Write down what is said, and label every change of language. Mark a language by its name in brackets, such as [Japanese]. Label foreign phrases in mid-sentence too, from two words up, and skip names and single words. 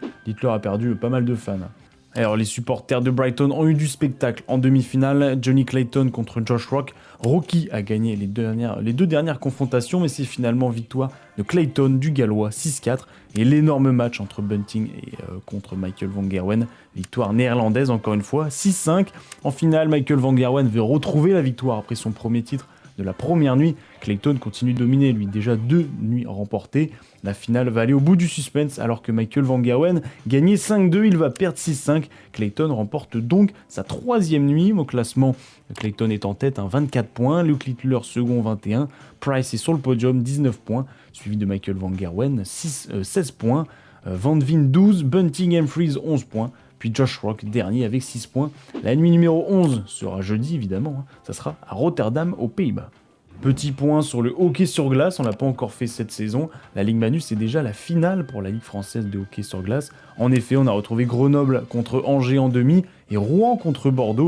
[French] Littler a perdu pas mal de fans. Alors les supporters de Brighton ont eu du spectacle en demi-finale, Johnny Clayton contre Josh Rock. Rocky a gagné les deux dernières confrontations, mais c'est finalement victoire de Clayton du Gallois 6-4 et l'énorme match entre Bunting et contre Michael van Gerwen, victoire néerlandaise encore une fois 6-5. En finale, Michael van Gerwen veut retrouver la victoire après son premier titre de la première nuit. Clayton continue de dominer, lui, déjà 2 nuits remportées. La finale va aller au bout du suspense alors que Michael van Gerwen gagnait 5-2, il va perdre 6-5. Clayton remporte donc sa 3e nuit au classement. Clayton est en tête, 24 points, Luke Littler second 21, Price est sur le podium 19 points, suivi de Michael van Gerwen 16 points, Van Veen 12, Bunting Humphries 11 points. Puis Josh Rock dernier avec 6 points. La nuit numéro 11 sera jeudi évidemment, ça sera à Rotterdam aux Pays-Bas. Petit point sur le hockey sur glace, on l'a pas encore fait cette saison. La Ligue Manu, c'est déjà la finale pour la Ligue française de hockey sur glace. En effet, on a retrouvé Grenoble contre Angers en demi et Rouen contre Bordeaux.